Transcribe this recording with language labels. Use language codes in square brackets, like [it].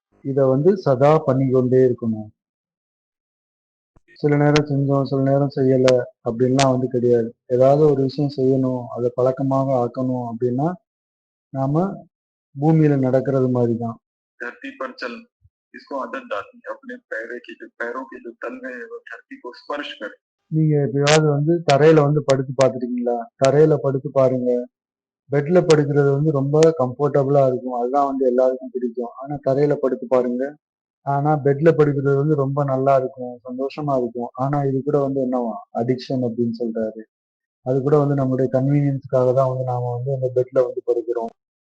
[ta] இத வந்து சதா பண்ணிக்கொண்டே இருக்கணும். சில நேரம் செஞ்சோம், சில நேரம் செய்யல அப்படின்லாம் வந்து கிடையாது. ஏதாவது ஒரு விஷயம் செய்யணும், அதை பழக்கமாக ஆக்கணும் அப்படின்னா நாம பூமியில நடக்கிறது மாதிரி தான். [hi] धरती पर चल, इसको आदत डालनी है, अपने पैरों के जो तल में है वो धरती को स्पर्श करे. [ta] நீங்க எப்பயாவது வந்து தரையில வந்து படுத்து பார்த்துருக்கீங்களா? தரையில படுத்து பாருங்க. பெட்ல படுக்கிறது வந்து ரொம்ப கம்ஃபர்டபுளா இருக்கும். அதுதான் வந்து எல்லாருக்கும் பிடிக்கும். ஆனா தரையில படுத்து பாருங்க. ஆனா பெட்ல படுக்கிறது வந்து ரொம்ப நல்லா இருக்கும், சந்தோஷமா இருக்கும். ஆனா இது கூட வந்து என்னவா, அடிக்ஷன் அப்படின்னு சொல்றாரு. அது கூட வந்து நம்மளுடைய கன்வீனியன்ஸ்க்காக தான் வந்து நாம வந்து அந்த பெட்ல வந்து படுக்கிறோம்.